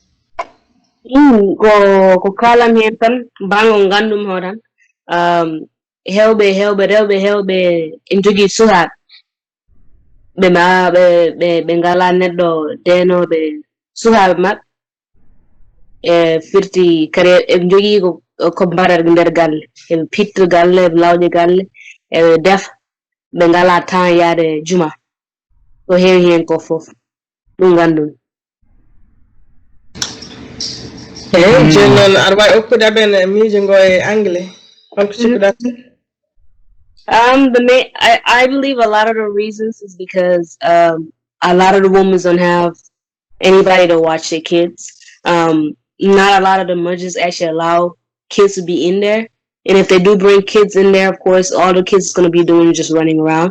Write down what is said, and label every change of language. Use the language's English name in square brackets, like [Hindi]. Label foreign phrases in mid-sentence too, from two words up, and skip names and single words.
[Fula] ko kalam hen tan bangol gandum ho tan rewɓe en jogui sukaɓe ɓe ngala neɗɗo denoɓe sukaɓe mabɓe e firti kadi eɓe jogui ko mbaɗata nder galle eɓe pitta galle eɓe lawƴa galle eɓe defa ɓe ngala temps yaade juma ko heewi hen ko fof ɗum gandum joni noon aɗa wawi okkude amen miijo ngo e anglais holko cikkuɗa [English] I believe a lot of the reasons is because a lot of the women don't have anybody to watch their kids. Not a lot of the masjids actually allow kids to be in there. And if they do bring kids in there, of course, all the kids is going to be doing is just running around.